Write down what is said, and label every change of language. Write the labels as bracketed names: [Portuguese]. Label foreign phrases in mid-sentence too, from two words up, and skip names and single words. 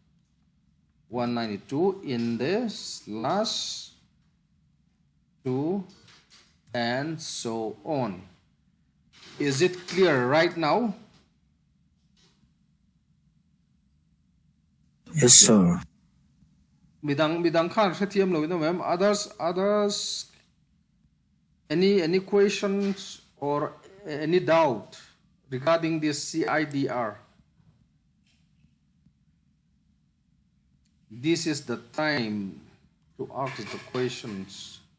[English] 192 in the slash 2 and so on. Is it clear right now? Yes, sir. [Mizo] Bidang khan khathiam lo ina ma'am. [English] Others any questions or any doubt regarding this CIDR? This is the time to ask the questions.